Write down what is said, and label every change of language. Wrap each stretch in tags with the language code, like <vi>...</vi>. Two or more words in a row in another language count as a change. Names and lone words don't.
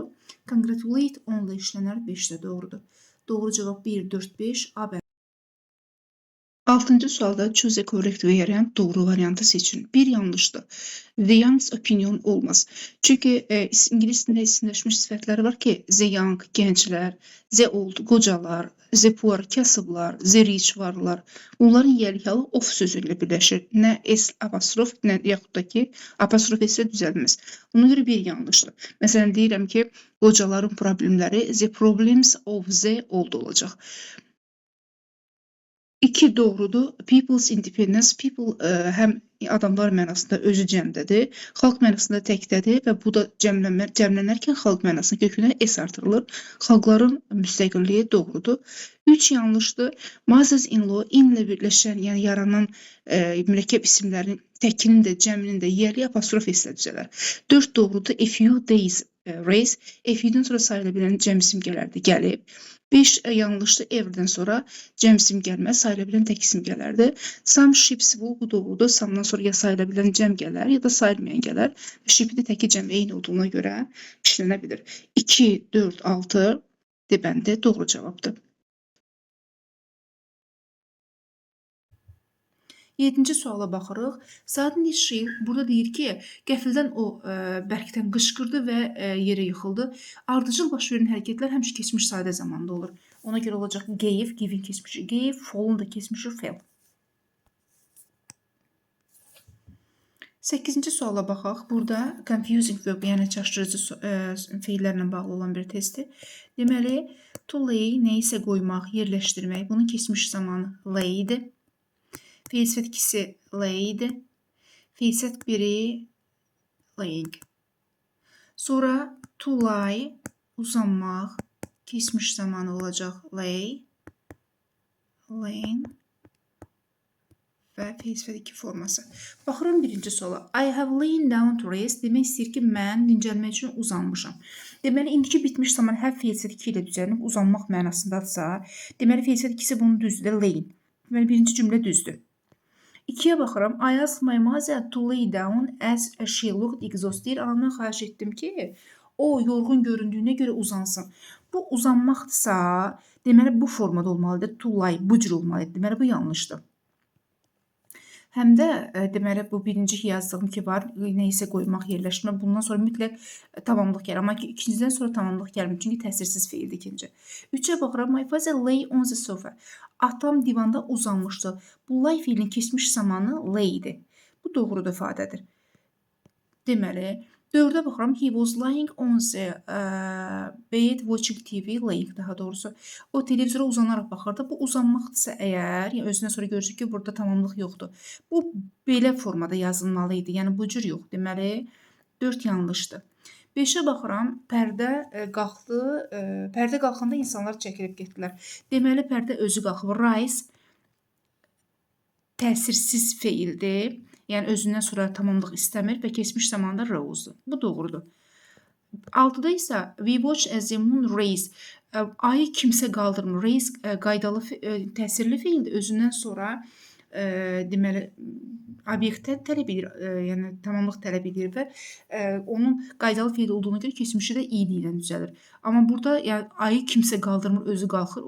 <en>Congratulate on</en> <az>ilə işlənər, 5 də doğrudur. Doğru cavab 1, 4, 5, A bəndi. 6-cı sualda</az> <en>choose a correct variant,</en> <az>doğru variantı seçin. Bir yanlışdır.</az> <en>The young's opinion</en> <az>olmaz. Çünki İngilis dilində isimləşmiş sifətlər var ki,</az> <en>the young,</en> <az>gənclər,</az> <en>the old,</en> <az>qocalar,</az> <en>the poor,</en> <az>kasıblar,</az> <en>the rich</en> <az>varlar. Bunların yəlihalı of sözü ilə birləşir. Nə s apostrof, nə yaxud da ki, apostrof s düzəlməz. Ona görə bir yanlışdır. Məsələn, deyirəm ki, qocaların problemləri</az> <en>the problems of the old</en> <az>olacaq. 2 doğrudur.</az> <en>People's independence,</en> <az>people həm adamlar mənasında özü cəmdədir, xalq mənasında təkdədir və bu da cəmlənərkən xalq mənasında kökünə s artırılır. Xalqların müstəqilliyi doğrudur. 3 yanlışdır. Mothers-in-law, in ilə birləşən, yəni yaranan mürəkkəb isimlərin təkinin də, cəminin də yerli apostrof s ilə düzələr. 4 doğrudur.</az> <en>A few days race,</en> <az>a few-dən sonra sayıla bilən cəm isim gələrdi, gəlib. 5 yanlışdır. Ever'dən sonra cəm isim gəlməz, sayıla bilən tək isim gələrdi.</az> <en>Some ships</en> <az>bu doğrudur. Some'dan sonra ya sayıla bilən cəm gələr, ya da sayılmayan gələr. Ship'i də təki cəm eyni olduğuna görə işlənə bilir. 2, 4, 6 debəndə doğru cavabdır. 7-ci suala baxırıq. Suddenly she, burada deyir ki, qəfildən o bərkdən qışqırdı və yerə yıxıldı. Ardıcıl baş verən hərəkətlər həmişə keçmiş sadə zamanda olur. Ona görə olacaq gave, given keçmişi gave, fall'un da keçmişi fell. 8-ci suala baxaq. Burada</az> <en>confusing verb,</en> <az>yəni çaşdırıcı feillərlə bağlı olan bir testdir. Deməli,</az> <en>to lay,</en> <az>nəyisə qoymaq, yerləşdirmək. Bunun keçmiş zamanı lay'dir. Fe'l sifət ikisi laid, fe'l sifət biri laying. Sonra</az> <en>to lie,</en> <az>uzanmaq, keçmiş zamanı olacaq lay, laying və fe'l sifət 2 forması. Baxıram birinci suala.</az> <en>I have lain down to rest.</en> <az>Demək istəyir ki, mən dincəlmək üçün uzanmışam. Deməli, indiki bitmiş zaman hər fe'l sifət 2 ilə düzəlib uzanmaq mənasındadırsa, deməli fe'l sifət 2-si bunun düzdür, layin. Deməli, birinci cümlə düzdür. 2-yə baxıram.</az> <en>I asked my mother to lay down as she looked exhausted.</en> <az>Anamdan xahiş etdim ki, o yorğun göründüyünə görə uzansın. Bu uzanmaqdırsa, deməli bu formada olmalıdır.</az> <en>To lie,</en> <az>bu cür olmalıdır. Deməli bu yanlışdır. Həm də deməli bu birinci yazdığım ki var, nəyisə qoymaq, yerləşdirmək. Bundan sonra mütləq tamamlıq gəlir. Amma ikincidən sonra tamamlıq gəlmir. Çünki təsirsiz feildir ikinci. 3-ə baxıram.</az> <en>My father lay on the sofa.</en> <az>Atam divanda uzanmışdı. Bu lay fiilinin keçmiş zamanı lay'dir. Bu doğrudur ifadədir. Deməli, 4-ə baxıram.</az> <en>He was lying on the bed watching TV.</en> <az>Laying daha doğrusu. O televizora uzanaraq baxırdı. Bu uzanmaqdırsa əgər, yəni özündən sonra görəcək ki, burada tamamlıq yoxdur. Bu belə formada yazılmalı idi. Yəni bu cür yox. Deməli, 4 yanlışdır. 5-ə baxıram. Pərdə qalxdı. Pərdə qalxanda insanlar çəkilib getdilər. Deməli, pərdə özü qalxıb. Rise təsirsiz feildir. Yəni özündən sonra tamamlıq istəmir və keçmiş zamanda rose'dur. Bu doğrudur. 6-da isə</az> <en>we watch as the moon raise.</en> <az>Ayı kimsə qaldırmır. Raise qaydalı təsirli feildir. Özündən sonra deməli obyektə tələb edir, yəni tamamlıq tələb edir və onun qaydalı feil olduğuna görə keçmişi də id ilə düzəlir. Amma burada yəni ayı kimsə qaldırmır, özü qalxır.</az>